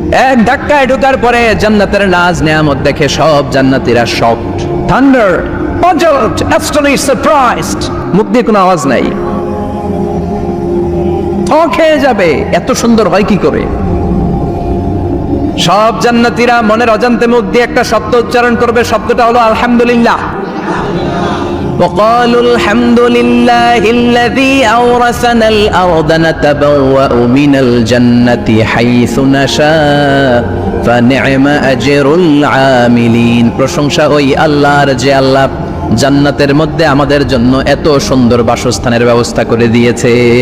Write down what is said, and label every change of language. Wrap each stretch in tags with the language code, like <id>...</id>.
<bn>এক ধাক্কায় ঢোকার পরে জান্নাতের নাজ নেয়ামত দেখে সব জান্নাতীরা</bn> <en>Shocked, thunder, puzzled, astonished, surprised.</en> <bn>মুখ দিয়ে কোনো আওয়াজ নাই, থ খেয়ে যাবে, এত সুন্দর হয় কি করে? সব জান্নাতীরা মনের অজান্তে মুখ দিয়ে একটা শব্দ উচ্চারণ করবে, শব্দটা হলো আলহামদুলিল্লাহ।</bn> <ar>وقالوا الحمد لله الذي أورثنا الأرض نتبوأ من الجنة حيث نشاء فنعم أجر العاملين।</ar> <bn>প্রশংসা ওই আল্লাহর যে আল্লাহ জান্নাতের মধ্যে আমাদের জন্য এত সুন্দর বাসস্থানের ব্যবস্থা করে দিয়েছে।</bn>